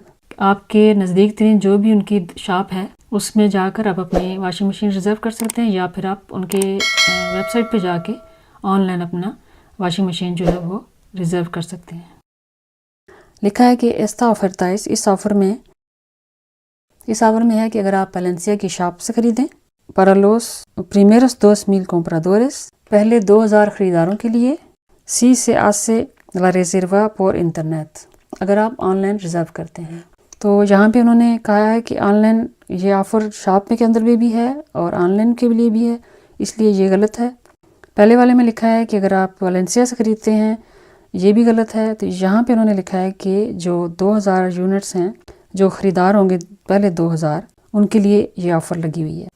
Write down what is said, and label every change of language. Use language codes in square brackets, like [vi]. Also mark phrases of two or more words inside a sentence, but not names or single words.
[ur] آپ کے نزدیک ترین جو بھی ان کی شاپ ہے اس میں جا کر آپ اپنی [en] washing machine [ur] ریزرو کر سکتے ہیں، یا پھر آپ ان کے ویب سائٹ پہ جا کے آن لائن اپنا [en] washing machine [ur] جو ہے وہ ریزرو کر سکتے ہیں. لکھا ہے کہ [es] esta oferta es [ur] اس آفر میں ہے کہ اگر آپ پیلنسیا کی شاپ سے خریدیں [es] para los primeros 2000 compradores [ur] پہلے 2000 خریداروں کے لیے [es] si se hace la reserva por internet [ur] اگر آپ آن لائن ریزرو کرتے ہیں. تو یہاں پہ انہوں نے کہا ہے کہ آن لائن یہ آفر شاپ میں کے اندر بھی ہے اور آن لائن کے لیے بھی ہے. اس لیے یہ غلط ہے۔ پہلے والے میں لکھا ہے کہ اگر آپ ویلنسیا سے خریدتے ہیں، یہ بھی غلط ہے۔ تو یہاں پہ انہوں نے لکھا ہے کہ جو 2000 یونٹس ہیں، جو خریدار ہوں گے پہلے 2000، ان کے لیے یہ آفر لگی ہوئی ہے۔